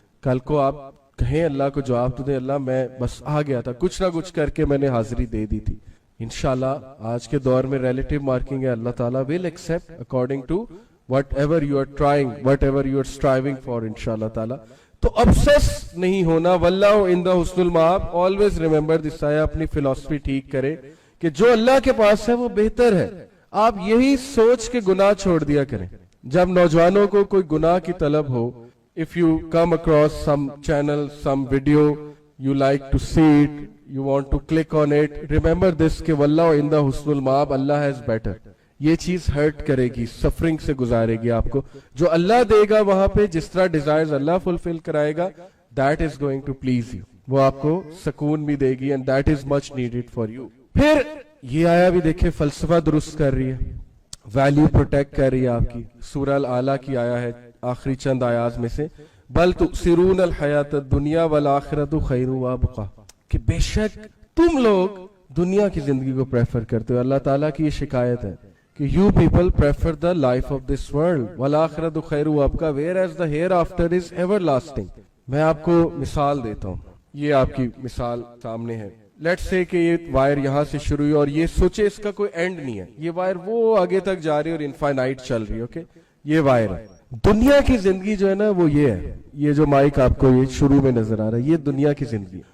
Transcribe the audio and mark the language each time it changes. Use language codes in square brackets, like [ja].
[ur] کل کو آپ کہیں اللہ کو جواب تو دیں, اللہ میں بس آ گیا تھا, کچھ نہ کچھ کر کے میں نے حاضری دے دی تھی. انشاءاللہ آج کے دور میں ریلیٹیو مارکنگ ہے, اللہ تعالیٰ [en] will accept according to whatever you are trying, whatever you are striving for, انشاءاللہ تعالیٰ. [ur] تو obsess نہیں ہونا. [ar] واللہ عند حسن المآب. [en] always remember this [ur] آیا, اپنی فلسفی ٹھیک کرے کہ جو اللہ کے پاس ہے وہ بہتر ہے. آپ یہی سوچ کے گناہ چھوڑ دیا کریں. جب نوجوانوں کو کوئی گناہ کی طلب ہو, [en] if you come across some channel, some video, you like to see it, you want to click on it, remember this کہ [ar] واللہ عند حسن المآب, [en] اللہ has better. [ur] یہ چیز ہرٹ کرے گی, سفرنگ سے گزارے گی آپ کو. جو اللہ دے گا وہاں پہ, جس طرح ڈیزائرز اللہ فلفل کرائے گا, [en] that is going to please you. [ur] وہ آپ کو سکون بھی دے گی, [en] and that is much needed for you. [ur] پھر یہ آیا بھی دیکھیں, فلسفہ درست کر رہی ہے, ویلیو پروٹیکٹ کر رہی ہے آپ کی. سورہ الاعلیٰ کی آیا ہے, آخری چند آیات میں سے, [ar] بل تؤثرون الحیات الدنیا والآخرۃ خیر وابقیٰ, [ur] کہ بے شک تم لوگ دنیا کی زندگی کو پریفر کرتے ہو. اللہ تعالیٰ کی یہ شکایت ہے کہ [en] you people prefer the life of this world, [ar] والآخرۃ خیر وابقیٰ, [en] whereas the hereafter is everlasting. [ur] میں آپ کو مثال دیتا ہوں, یہ آپ کی مثال سامنے ہے. لیٹس سے کہ یہ وائر یہاں سے شروع ہوئی اور یہ سوچے اس کا کوئی اینڈ نہیں ہے, یہ وائر وہ آگے تک جا رہی ہے اور انفائنائٹ چل رہی ہے. اوکے, یہ وائر ہے. دنیا کی زندگی جو ہے نا وہ یہ ہے, یہ جو مائک آپ کو یہ شروع میں نظر آ رہا ہے, یہ دنیا کی زندگی ہے.